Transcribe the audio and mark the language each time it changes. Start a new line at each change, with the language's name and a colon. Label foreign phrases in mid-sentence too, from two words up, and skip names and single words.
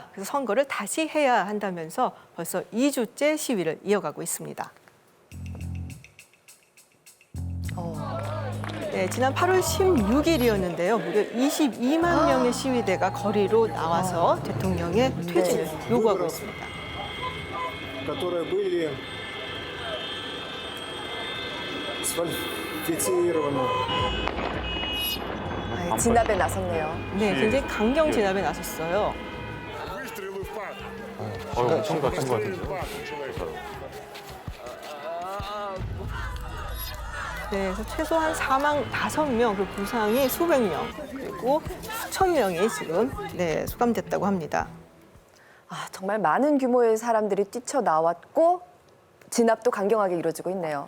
Korean: 그래서 선거를 다시 해야 한다면서 벌써 2주째 시위를 이어가고 있습니다. 네, 지난 8월 16일이었는데요. 무려 22만 명의 시위대가 거리로 나와서 대통령의 퇴진을 요구하고 있습니다.
Russian: которые были сфальсифицированы.
Korean: 진압에 나섰네요. 네, 굉장히 강경 진압에 나섰어요.
Russian: Выстрелы в парк.
Korean: 엄청 다친 것 같은데. 네, 그래서 최소한 사망 5명, 그리고 부상이 수백 명, 그리고 수천 명이 지금 수감됐다고 합니다. 정말 많은 규모의 사람들이 뛰쳐나왔고 진압도 강경하게 이루어지고 있네요.